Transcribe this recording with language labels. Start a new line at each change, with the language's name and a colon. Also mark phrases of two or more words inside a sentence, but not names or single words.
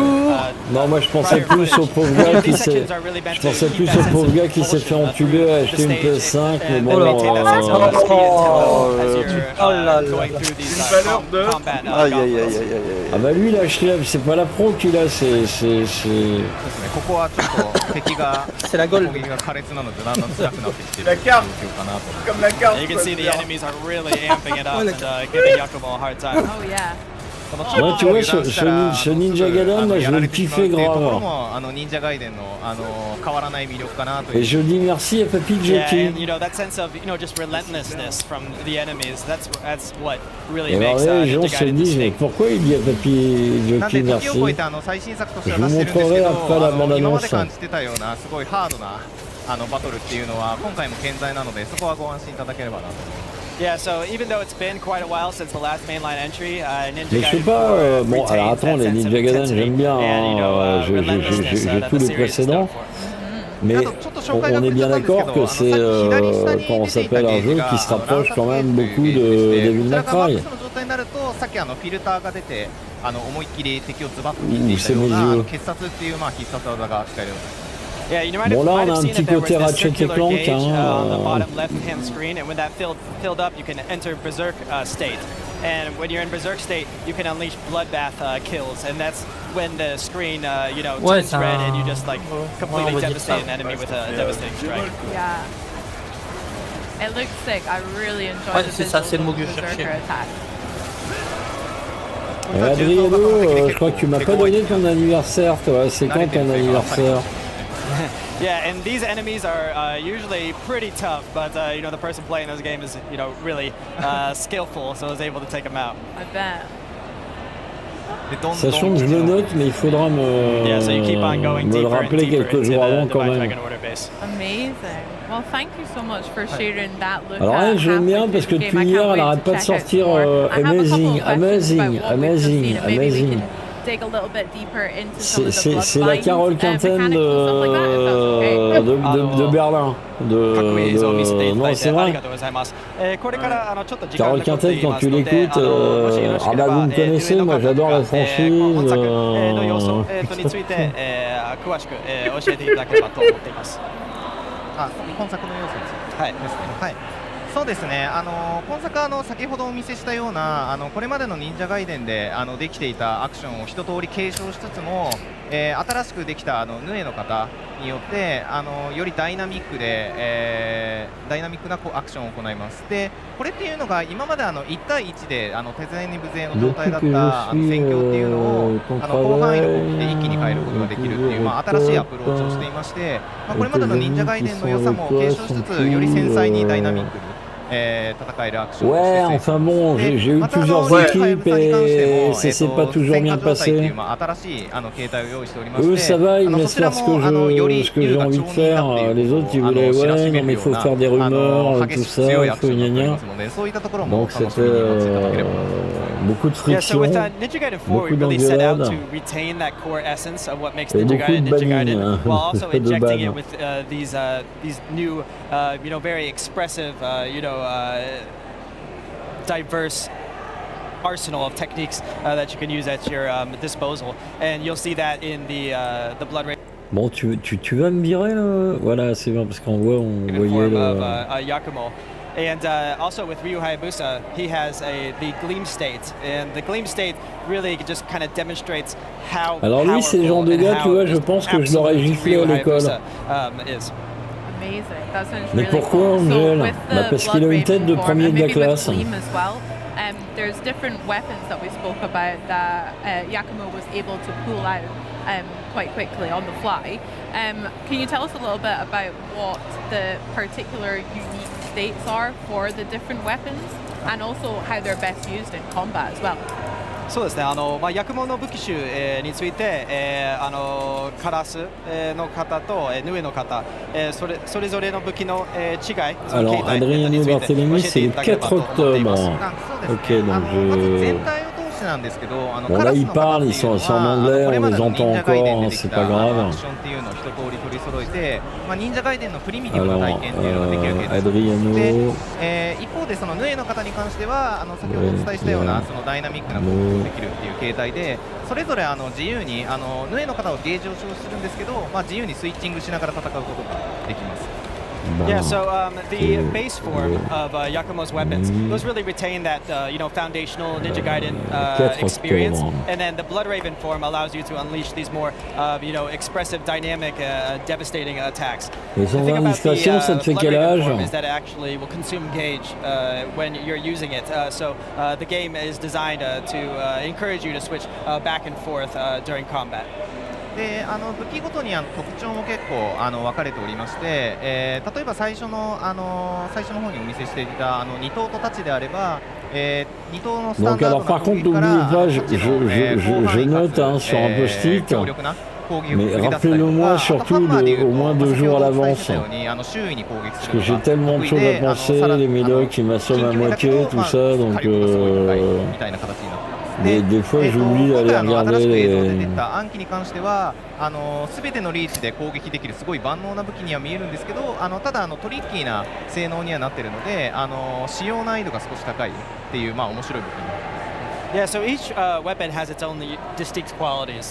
French: Non, moi je pensais plus au pauvre gars qui s'est... Je pensais plus au pauvre gars qui s'est fait entuber à acheter une PS5, mais bon... Oh là là. Une valeur de... Aïe aïe aïe aïe aïe. Ah bah lui il a acheté, c'est pas la pro qu'il a, c'est...
Japanese: ここはちょっと敵が
French: C'est la gold.
Japanese: 攻撃が苛烈なのでだんだん辛くなってきてる
French: La
Japanese: 状
French: carte
Japanese: 況かなと。
French: Comme la carte.
English: You can
French: quoi,
English: see the
French: c'est-à-dire.
English: enemies are really amping it up and giving Yakumo a hard time. Oh yeah.
Japanese: この
French: Ouais, tu vois, ce Ninja Gaiden, moi, je vais le kiffer
Japanese: ところ
French: grave.
Japanese: も忍者ガイデンの変わらない魅力かなと
French: Et
Japanese: いう。
French: je dis merci à Papy
English: Yeah,
French: Jockey.
English: and you know that sense of just relentlessness from the enemies. That's what really
French: Et alors
English: makes
French: là, les gens
English: Ninja
French: se
English: Gaiden
French: disent, mais
English: distinct.
French: pourquoi il dit à Papy
Japanese: なん
French: Jockey
Japanese: で時を超
French: merci?
Japanese: えて最新作としては
French: Je
Japanese: 出
French: vous
Japanese: してるんですけ
French: montrerai
Japanese: ど
French: après la
Japanese: 今ま
French: bande-annonce.
Japanese: で感じてたようなすごいハードなバトルっていうのは今回も健在なのでそこはご安心いただければなと思います。
English: Yeah, so even though it's been quite a while since the last mainline entry, Ninja
French: Mais je sais
English: Gaiden
French: pas,
English: 4
French: bon, alors
English: retains
French: attends,
English: that
French: les
English: sense of
French: Ninja Gaiden,
English: intensity
French: j'aime bien,
English: and, relentlessness
French: j'ai
English: that
French: tous
English: the
French: les
English: series is known
French: précédents,
English: for.
French: mais on est bien d'accord que c'est, comment ça s'appelle, un jeu qui se rapproche quand même beaucoup de Devil May Cry.
Japanese: さっきフィルターが出て思いっきり敵をズバッと切っていたような傑殺っていう必殺技が使えるようになります。
English: Yeah, you might
French: Bon, là,
English: have
French: on a un
English: seen
French: petit
English: that there was
French: côté
English: this
French: Ratchet et
English: circular
French: Clank,
English: gauge
French: hein,
English: on the bottom left-hand screen, and when that filled up, you can enter Berserk state. And when you're in Berserk state, you can unleash bloodbath kills, and that's when the screen, turns red, and you just like completely devastate an enemy with a devastating strike. Yeah. It looks sick. I really enjoy
French: Ouais,
English: the
French: c'est ça,
English: visuals
French: c'est le
English: of
French: mot que je
English: Berserker
French: cherchais.
English: attack.
French: Adriano, je crois que tu m'as pas donné ton anniversaire, toi. C'est quand ton anniversaire?
English: Yeah, and these enemies are usually pretty tough, but the person playing those games is really skillful, so I was able to take them out. I bet.
French: Sachant que je le note, mais il faudra
English: Yeah, so you keep on going
French: me le
English: deeper and
French: rappeler
English: deeper
French: quelques
English: into
French: jours
English: the
French: avant quand
English: Divine
French: même.
English: Dragon Order base. Amazing. Well, thank you so much for sharing that look.
French: Alors là, je l'aime bien parce que depuis hier, elle arrête pas de sortir
English: amazing, amazing, amazing, amazing.
French: C'est la Carole Quinten de Berlin. Non, c'est vrai. Carole Quinten, quand tu l'écoutes, ah bah vous me connaissez, moi j'adore la franchise.
Japanese: 本作の要素についてですね。はい。そうですね。今作は先ほどお見せしたようなこれまでの忍者ガイデンでできていたアクションを一通り継承しつつも、新しくできたヌエの方によってよりダイナミックで、ダイナミックなアクションを行います。で、これっていうのが今まで1対1で手勢に無勢の状態だった戦況っていうのを広範囲の攻撃で一気に変えることができるっていう新しいアプローチをしていまして、これまでの忍者ガイデンの良さも継承しつつより繊細にダイナミックに
French: Ouais, enfin bon, j'ai eu plusieurs équipes et ça s'est pas toujours bien passé. Eux, ça va, ils me laissent faire ce que j'ai envie de faire. Les autres, ils voulaient, ouais, non mais il faut faire des rumeurs, tout ça, il faut gna gna. Donc c'était beaucoup de friction, beaucoup d'engueulades et beaucoup de banning, de ban.
English: These new, very expressive, diverse arsenal of techniques that you can use at your disposal, and you'll see that in the Blood Rage.
French: Bon, tu vas me virer là? Voilà, c'est bien parce qu'on voyait le...
English: Yakumo. And also with Ryu Hayabusa, he has the Gleam State, and the Gleam State really just kind of demonstrates how.
French: Alors lui, c'est le genre de gars, tu vois, je pense que je l'aurais giflé à l'école. Mais pourquoi Angel? Bah parce qu'il a une tête de premier de la classe.
English: There's different weapons that we spoke about that Yakumo was able to pull out quite quickly on the fly. Can you tell us a little bit about what the particular unique states are for the different weapons and also how they're best used in combat as well?
Japanese: そうですね、ヤクモの武器種、について、カラス、の方と、ヌエの方、それぞれの武器の、違い、
French: Alors, Adriano Barthélémy, c'est le 4 octobre. Ok, donc je... Bon, là, ils parlent, ils sont en anglais, on les entend encore, hein, c'est pas grave. Alors, Adriano...
Japanese: 一方でそのヌエの方に関しては先ほどお伝えしたようなそのダイナミックな攻撃ができるっていう形態で、それぞれ自由にヌエの方をゲージを使用するんですけど、自由にスイッチングしながら戦うことができます。
English: Yeah, so the base form of Yakumo's weapons, those really retain that foundational Ninja Gaiden experience, and then the Bloodraven form allows you to unleash these more expressive, dynamic, devastating attacks.
French: Et sans indiscrétion, ça te fait quel âge?
English: Is that it actually will consume gauge when you're using it. So the game is designed to encourage you to switch back and forth during combat.
Japanese: で武器ごとに特徴も結構分かれておりまして、例えば最初の方にお見せしていた2頭と太刀であれば、2頭のスタンダードな攻撃から
French: je note sur un post-it, mais rappelez-le-moi surtout au moins 2 jours à l'avance. Parce que j'ai tellement de choses à penser, les médocs qui m'assomment à moitié, tout ça, donc des fois j'oublie d'aller regarder
Japanese: 暗記に関しては全てのリーチで攻撃できるすごい万能な武器には見えるんですけど、ただトリッキーな性能にはなっているので使用難易度が少し高いっていう面白い武器になっています。
English: Yeah, so each weapon has its own distinct qualities.